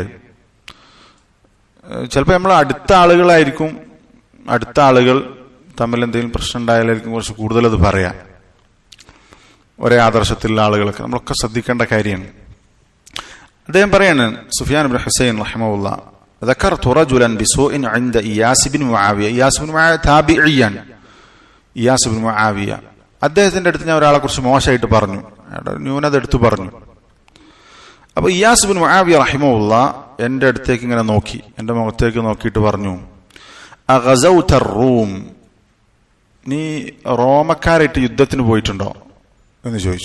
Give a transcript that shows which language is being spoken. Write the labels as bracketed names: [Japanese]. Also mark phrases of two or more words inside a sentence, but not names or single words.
[Malayalam] ചിലപ്പോൾ നമ്മൾ അടുത്ത ആളുകൾ തമ്മിൽ എന്തെങ്കിലും പ്രശ്നം ഉണ്ടായാലായിരിക്കും കുറച്ച് കൂടുതൽ അത് പറയാം. ഒരേ ആദർശത്തിലുള്ള ആളുകളൊക്കെ നമ്മളൊക്കെ ശ്രദ്ധിക്കേണ്ട കാര്യമാണ്. അദ്ദേഹം പറയാണ്, സുഫിയാൻ ഇബ്നു ഹുസൈൻ റഹിമഹുല്ലാഹ്, [Arabic] ذكرت رجلا بسوء عند إياس بن معاوية. إياس بن معاوية تابعيا. [Malayalam] إياس بن معاوية അദ്ദേഹത്തിന്റെ അടുത്ത് ഞാൻ ഒരാളെ കുറിച്ച് മോശമായിട്ട് പറഞ്ഞു, ന്യൂനത എടുത്തു പറഞ്ഞു. അപ്പൊ ഇയാസ് ബിൻ മുആവിയ റഹിമഹുല്ലാഹ് എന്റെ അടുത്തേക്ക് ഇങ്ങനെ നോക്കി, എന്റെ മുഖത്തേക്ക് നോക്കിയിട്ട് പറഞ്ഞു, [Arabic] أغزوت الروم, [Malayalam] നീ റോമക്കാരായിട്ട് യുദ്ധത്തിന് പോയിട്ടുണ്ടോ എന്ന് ചോദിച്ചു.